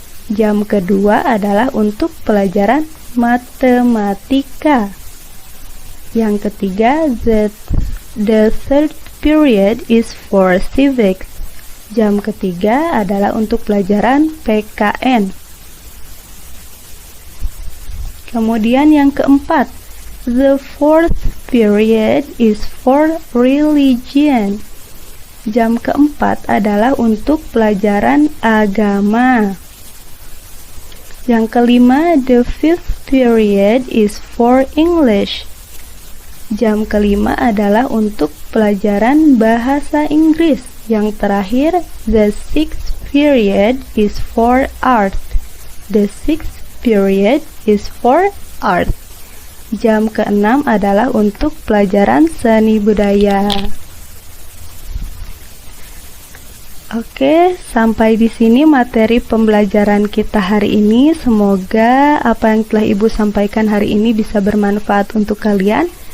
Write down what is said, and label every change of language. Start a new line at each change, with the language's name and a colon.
Indonesian: Jam kedua adalah untuk pelajaran matematika. Yang ketiga,
English: the third period is for civics.
Indonesian: Jam ketiga adalah untuk pelajaran PKN. Kemudian yang keempat,
English: the fourth period is for religion.
Indonesian: Jam keempat adalah untuk pelajaran agama. Yang kelima,
English: the fifth period is for English.
Indonesian: Jam kelima adalah untuk pelajaran bahasa Inggris. Yang terakhir,
English: the sixth period is for art. The sixth period is for art.
Indonesian: Jam ke-6 adalah untuk pelajaran seni budaya. Oke, sampai di sini materi pembelajaran kita hari ini. Semoga apa yang telah Ibu sampaikan hari ini bisa bermanfaat untuk kalian.